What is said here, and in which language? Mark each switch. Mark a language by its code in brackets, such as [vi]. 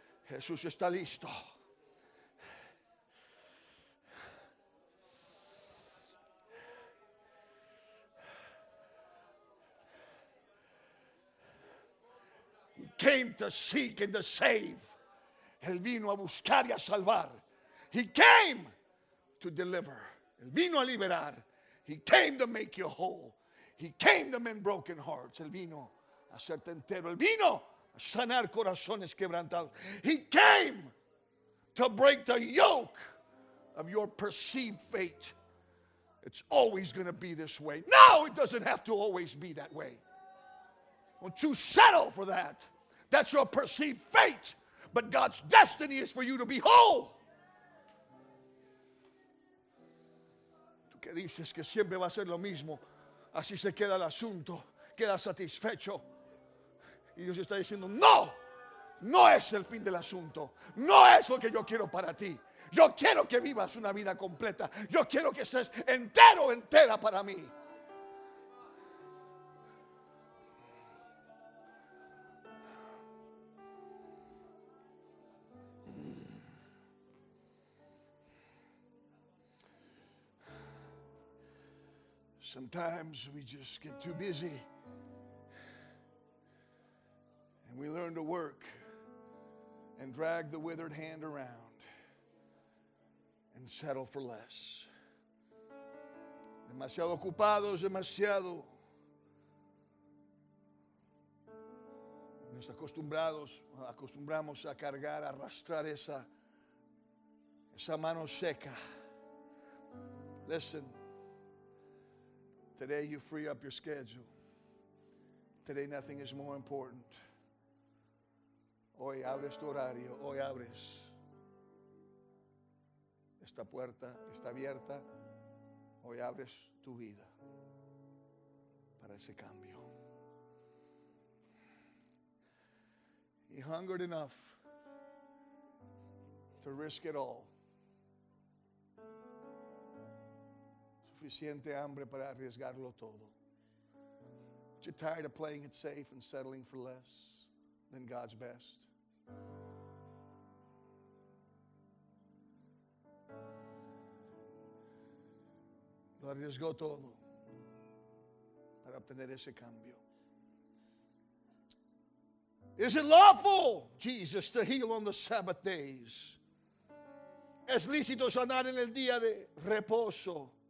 [es] Jesús está listo. [en] He came to seek and to save. [es] Él vino a buscar y a salvar. [en] He came to deliver. [es] Él vino a liberar. [en] He came to make you whole. He came to mend broken hearts. [es] Él vino a hacerte entero. Él vino a sanar corazones quebrantados. [en] He came to break the yoke of your perceived fate. It's always going to be this way. No, it doesn't have to always be that way. Don't you settle for that. That's your perceived fate. But God's destiny is for you to be whole. [es] Tú que dices que siempre va a ser lo mismo, así se queda el asunto, queda satisfecho. Y Dios está diciendo, no, no es el fin del asunto. No es lo que yo quiero para ti. Yo quiero que vivas una vida completa. Yo quiero que estés entero, entera para mí. [en] Sometimes we just get too busy and we learn to work and drag the withered hand around and settle for less. [es] Demasiado ocupados, demasiado. Nos acostumbramos a cargar, a arrastrar esa mano seca. [en] Listen. Today you free up your schedule. Today nothing is more important. [es] Hoy abres tu horario. Hoy abres. Esta puerta está abierta. Hoy abres tu vida para ese cambio. [en] He hungered enough to risk it all. [es] Suficiente hambre para arriesgarlo todo. [en] But you're tired of playing it safe and settling for less than God's best. [es] Lo arriesgó todo para obtener ese cambio. [en] Is it lawful, Jesus, to heal on the Sabbath days? [es] ¿Es lícito sanar en el día de reposo?